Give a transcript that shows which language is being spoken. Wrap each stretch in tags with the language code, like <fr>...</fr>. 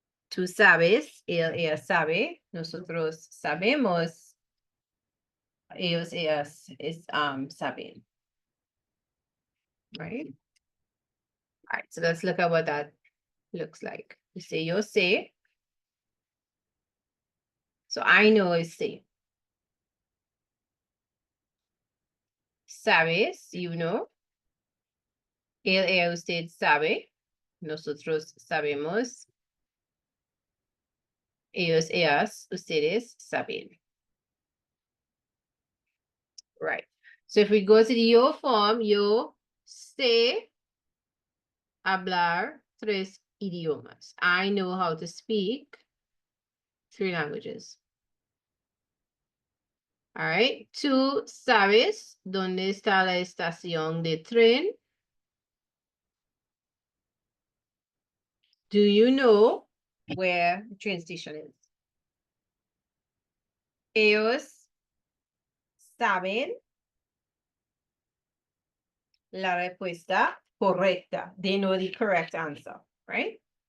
<es>Tú sabes, ella sabe, nosotros sabemos, ellas saben, right?</es> <en>All right, so let's look at what that looks like.</en> <es>We say yo sé.</es> <en>So I know is say.</en> <es>Sabes, you know. Ella, usted sabe. Nosotros sabemos. Ellas, ustedes saben.</es> <en>Right. So if we go to the yo form, yo sé hablar 3 idiomas. I know how to speak 3 languages. All right.</en> <es>Tú sabes dónde está la estación de tren.</es> <en>Do you know where the train station is?</en> <es>Ellos saben la respuesta correcta.</es> <en>They know the correct answer, right?</en>